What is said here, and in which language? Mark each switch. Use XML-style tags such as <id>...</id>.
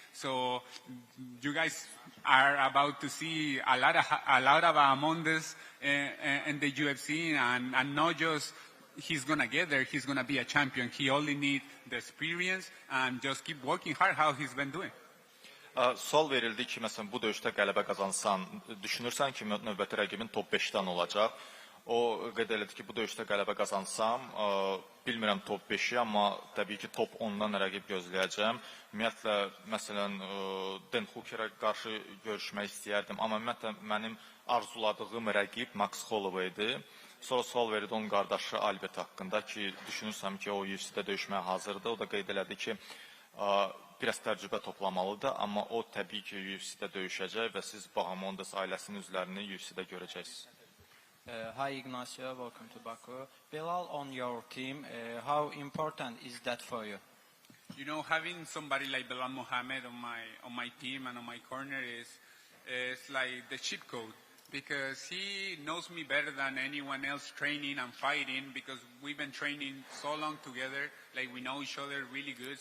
<en>So you guys are about to see a lot of Bahamondes in the UFC, and not just he's going to get there, he's going to be a champion. He only needs the experience and just keep working hard how he's been doing.</en> <az>Sual verildi ki, məsələn, bu döyüşdə qələbə qazansan, düşünürsən ki, növbəti rəqibin top 5-dən olacaq. O qeyd elədi ki, bu döyüşdə qələbə qazansam, bilmirəm top 5-i, amma təbii ki, top 10-dan rəqib gözləyəcəm. Ümumiyyətlə, məsələn, Dan Hooker'a qarşı görüşmək istəyərdim, amma ümumiyyətlə, mənim arzuladığım rəqib Max Holloway-dir. Sonra sual verildi onun qardaşı Albert haqqında ki, düşünürsəm ki, o UFC-də döyüşməyə hazırdır. O da qeyd elədi ki, biraz təcrübə toplamalıdır, amma o təbii ki, UFC-də döyüşəcək və siz Bahamondes ailəsinin üzvlərini UFC-də görəcəksiniz.</az> <en>Hi Ignacio, welcome to Baku. Bilal on your team, how important is that for you? You know, having somebody like Belal Muhammad on my team and on my corner is like the cheat code. Because he knows me better than anyone else training and fighting, because we've been training so long together, like we know each other really good.</en>